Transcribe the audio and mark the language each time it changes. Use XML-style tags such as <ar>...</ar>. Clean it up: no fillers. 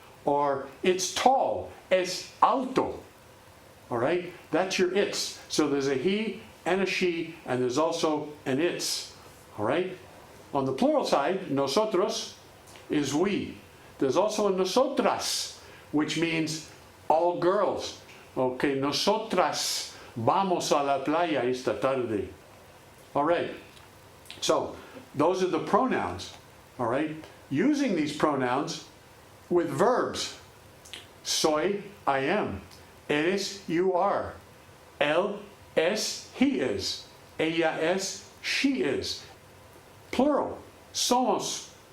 <en>Or it's tall, es alto. All right? That's your it's. So there's a he and a she, and there's also an it's. All right? On the plural side, nosotros is we. There's also a nosotras, which means all girls.</en> <es>Okay, nosotras vamos a la playa esta tarde.</es> <en>All right. So those are the pronouns. All right? Using these pronouns with verbs. Soy, I am. Eres, you are. Él es, he is. Ella es, she is. Plural. Somos.</en>